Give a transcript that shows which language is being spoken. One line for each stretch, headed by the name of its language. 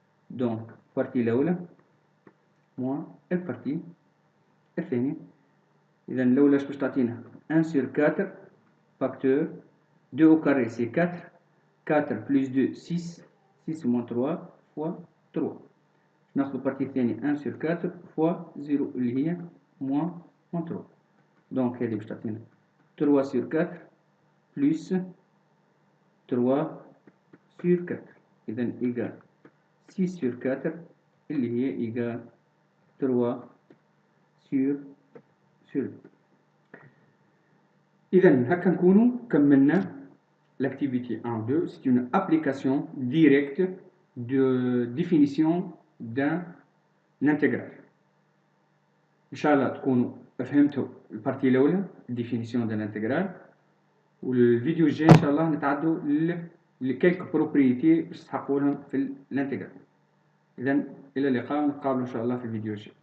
French: Donc partie
Arabic: الأولى
French: moins
Arabic: البارتي الثانية. إذا الأولى باش تعطينا
French: 1 sur 4 facteur 2 au carré c'est 4, 4 plus 2 6, 6 moins 3 fois 3.
Arabic: ناخذ البارتي الثانية
French: 1 sur 4 fois 0
Arabic: اللي هي moins 3.
French: donc هذه
Arabic: باش تعطينا
French: 3 sur 4 plus 3 sur 4 إذا égal 6 sur 4
Arabic: اللي هي
French: égal 3 sur 2.
Arabic: إذا هكا نكونوا كملنا
French: l'activité 1-2. C'est une application directe de définition d'un intégral.
Arabic: إن شاء الله تكونوا فهمتوا البارتي الأولى
French: définition d'un intégral.
Arabic: والفيديو الجاي إن شاء الله نتعدوا لكيلك بروبريتي باش تحققوا لهم في الانتجرال. إذا إلى اللقاء، نتقابلوا إن شاء الله في الفيديو الجاي.